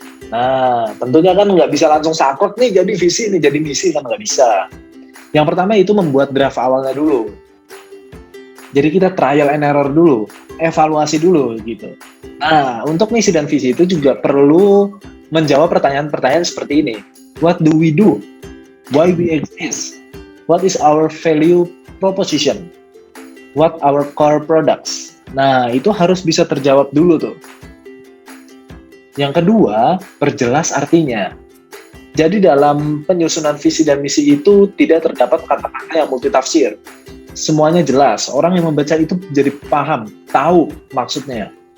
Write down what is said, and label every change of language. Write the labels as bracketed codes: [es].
[id] Nah, tentunya kan nggak bisa langsung saklek nih jadi visi, nih jadi misi, kan nggak bisa. Yang pertama itu membuat draft awalnya dulu. Jadi kita trial and error dulu, evaluasi dulu gitu. Nah, untuk misi dan visi itu juga perlu menjawab pertanyaan-pertanyaan seperti ini. [en] What do we do? Why we exist? What is our value proposition? What our core products? [id] Nah, itu harus bisa terjawab dulu tuh. Yang kedua, perjelas artinya. Jadi dalam penyusunan visi dan misi itu tidak terdapat kata-kata yang multitafsir. Semuanya jelas, orang yang membaca itu jadi paham, tahu maksudnya.